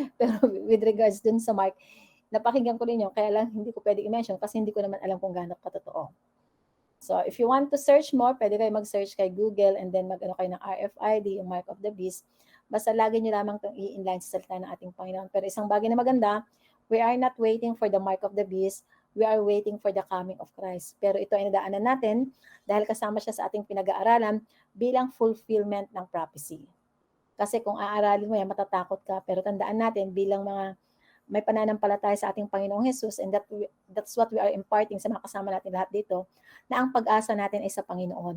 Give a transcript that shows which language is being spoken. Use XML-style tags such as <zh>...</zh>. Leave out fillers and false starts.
<tl>Pero with regards dun sa Mark, napakinggan ko rin yun, kaya lang hindi ko pwede i-mention kasi hindi ko naman alam kung gaano katotoo. So,</tl> <en>if you want to search more,</en> <tl>pwede kayo mag-search kay Google and then mag-ano kayo ng RFID, yung Mark of the Beast. Basta lagi nyo lamang itong i-inline sa salita ng ating Panginoon. Pero isang bagay na maganda,</tl> <en>we are not waiting for the Mark of the Beast, we are waiting for the coming of Christ.</en> <tl>Pero ito ay nadaanan natin dahil kasama siya sa ating pinag-aaralan bilang fulfillment ng prophecy. Kasi kung aaralin mo yan, matatakot ka. Pero tandaan natin bilang mga may pananampalataya sa ating Panginoong Jesus,</tl> <en>and that's what we are imparting</en> <tl>sa mga kasama natin lahat dito, na ang pag-asa natin ay sa Panginoon.</tl>